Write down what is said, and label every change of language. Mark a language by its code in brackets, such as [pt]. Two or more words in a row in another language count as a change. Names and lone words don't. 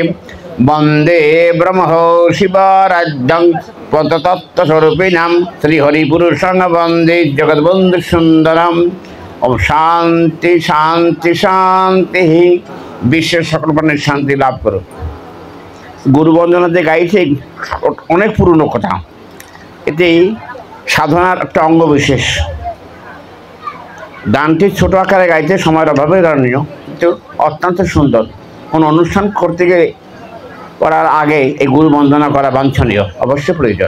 [sa] वन्दे ब्रह्मो शिवाराध्यं पदतत्त्वस्वरूपिणां श्रीहरिपुरुषं वन्दे जगद्बन्धु सुन्दरम्। [bn] ওম শান্তি শান্তি শান্তি বিশ্ব সকল প্রাণীর শান্তি লাভ করো। গুরু বন্দনা যে গাইছে অনেক পুরনো কথা, এতে সাধনার একটা অঙ্গ বিশেষ। গানটি ছোট আকারে গাইতে সময়ের অভাবে গানীয়, কিন্তু অত্যন্ত সুন্দর। কোন অনুষ্ঠান করতে গেলে করার আগে এই গুরু বন্দনা করা বাঞ্ছনীয়, অবশ্যই প্রয়োজন।